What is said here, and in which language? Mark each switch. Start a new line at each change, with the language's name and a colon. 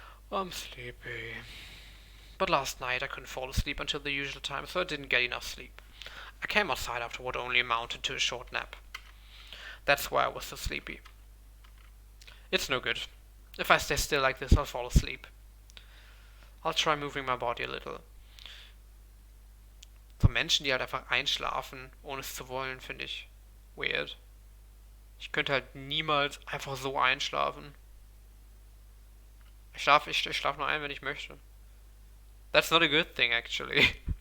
English: I'm sleepy. But last night I couldn't fall asleep until the usual time, so I didn't get enough sleep. I came outside after what only amounted to a short nap. That's why I was so sleepy. It's no good. If I stay still like this, I'll fall asleep. I'll try moving my body a little.
German: So Menschen, die halt einfach einschlafen, ohne es zu wollen, finde ich weird. Ich könnte halt niemals einfach so einschlafen. Ich schlaf nur ein, wenn ich möchte.
English: That's not a good thing, actually.